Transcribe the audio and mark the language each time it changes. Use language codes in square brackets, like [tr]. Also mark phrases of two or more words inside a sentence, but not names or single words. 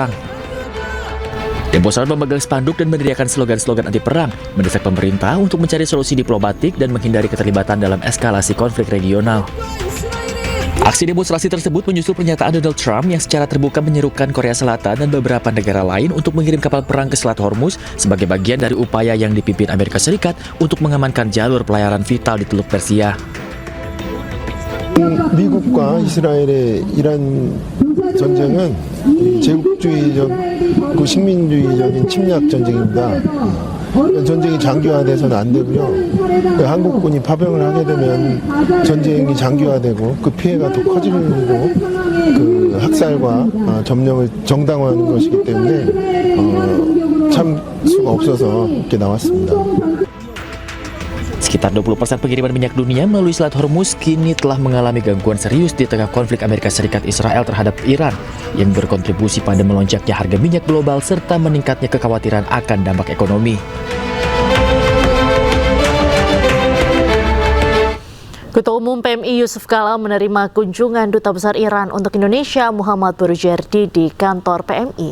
[id] Demonstran memegang spanduk dan mendirikan slogan-slogan anti perang, mendesak pemerintah untuk mencari solusi diplomatik dan menghindari keterlibatan dalam eskalasi konflik regional. Aksi demonstrasi tersebut menyusul pernyataan Donald Trump yang secara terbuka menyerukan Korea Selatan dan beberapa negara lain untuk mengirim kapal perang ke Selat Hormuz sebagai bagian dari upaya yang dipimpin Amerika Serikat untuk mengamankan jalur pelayaran vital di Teluk Persia. [ko] 미국과 이스라엘의 이란 전쟁은 제국주의적 식민주의적인 침략 전쟁입니다. 전쟁이 장기화돼서는 안 되고요. 한국군이 파병을 하게 되면 전쟁이 장기화되고 그 피해가 더 커지고 그 학살과 점령을 정당화하는 것이기 때문에 참 수가 없어서 이렇게 나왔습니다. [id] Sekitar 20% pengiriman minyak dunia melalui Selat Hormuz kini telah mengalami gangguan serius di tengah konflik Amerika Serikat Israel terhadap Iran yang berkontribusi pada melonjaknya harga minyak global serta meningkatnya kekhawatiran akan dampak ekonomi. Ketua Umum PMI Yusuf Kala menerima kunjungan Duta Besar Iran untuk Indonesia Muhammad Boroujerdi di kantor PMI.